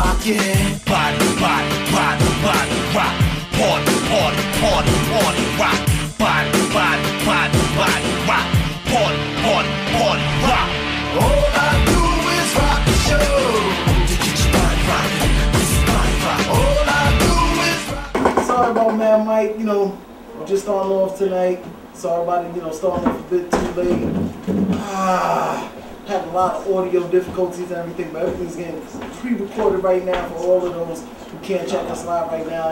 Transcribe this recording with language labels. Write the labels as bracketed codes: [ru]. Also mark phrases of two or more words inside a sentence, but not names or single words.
[en] Yeah. Body, body, body, body, rock. Party, party, party, party, rock. Body, body, body, body, rock. Party, party, party, rock. All I do is rock the show. To get your body rocking. This is body rock. All I do is rock. Sorry about Mad Mike, you know, we're just starting off tonight. Sorry about it, you know, starting off a bit too late. Had a lot of audio difficulties and everything, but everything's getting pre-recorded right now for all of those who can't check us live right now.